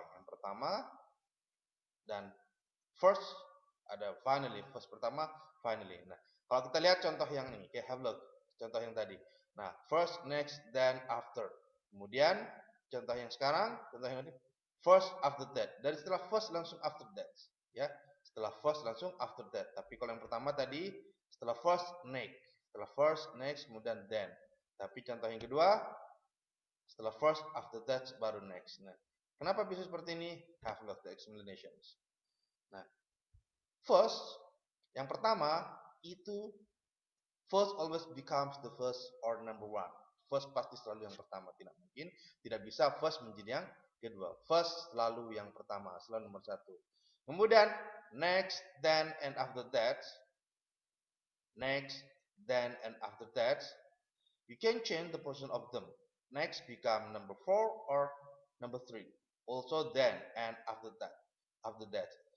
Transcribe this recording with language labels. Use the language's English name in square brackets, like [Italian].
[Indonesian] Yang pertama dan first ada finally, first pertama, finally. Nah, kalau kita lihat contoh yang ini, [English] have a look, [Indonesian] contoh yang tadi. Nah, first, next, then, after. Kemudian contoh yang sekarang, contoh yang tadi, first, after that. Dari setelah first langsung after that, ya. Setelah first langsung after that. Tapi kalau yang pertama tadi, setelah first, next. Setelah first, next, kemudian then. Tapi contoh yang kedua, setelah first, after that, baru next. Nah, kenapa bisa seperti ini? [English] Have a look the explanations. Nah, first, [Indonesian] yang pertama itu [English] first always becomes the first or number one. [Indonesian] First pasti selalu yang pertama, tidak mungkin, tidak bisa first menjadi yang kedua. First selalu yang pertama, selalu nomor satu. [English] Kemudian next, then, and after that. Next, then, and after that. You can change the position of them. Next become number 4 or number 3. Also then and after that.